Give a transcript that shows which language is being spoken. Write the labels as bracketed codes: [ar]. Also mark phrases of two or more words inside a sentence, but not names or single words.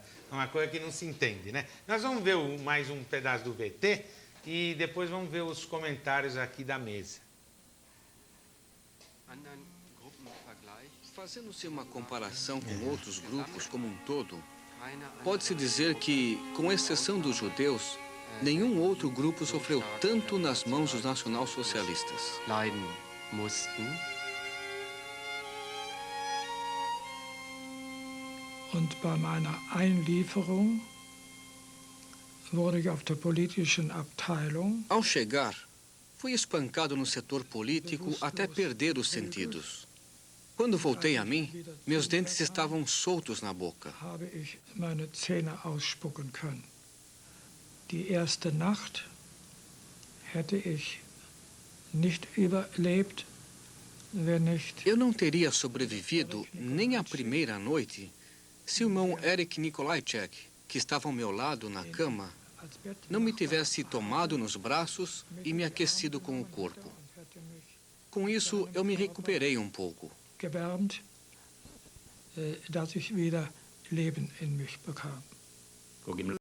[pt] É uma coisa que não se entende, né? Nós vamos ver mais um pedaço do VT e depois vamos ver os comentários aqui da mesa. Fazendo-se uma comparação com outros grupos como um todo, pode-se dizer que, com exceção dos judeus, nenhum outro grupo sofreu tanto nas mãos dos nacionalsocialistas. [de] leiden mussten. Und bei meiner Einlieferung wurde ich auf der politischen Abteilung [pt] Ao chegar, fui espancado no setor político até perder os sentidos. Quando voltei a mim, meus dentes estavam soltos na boca. [de] habe ich meine Zähne ausspucken können. Die erste Nacht hätte ich nicht überlebt, wenn nicht [pt] Eu não teria sobrevivido nem à primeira noite se o irmão Erich Nikolajczyk, que estava ao meu lado na cama, [de] als Bett [pt] não me tivesse tomado nos braços e me aquecido com o corpo. [de] hätte mich [pt] Com isso, eu me recuperei um pouco. [de] gewärmt, dass ich wieder Leben in mich bekam.